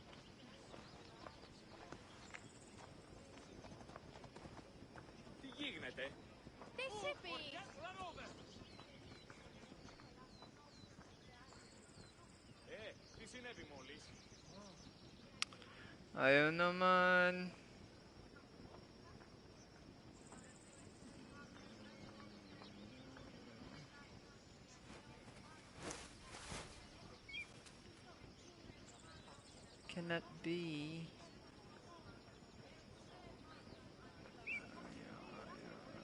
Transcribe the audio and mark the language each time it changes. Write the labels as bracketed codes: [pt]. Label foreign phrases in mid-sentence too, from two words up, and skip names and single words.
[el] Τι γίνεται? Τι σιπεί! Τι συνέβη μόλις? [tl] Ayaw naman. [en] Cannot be.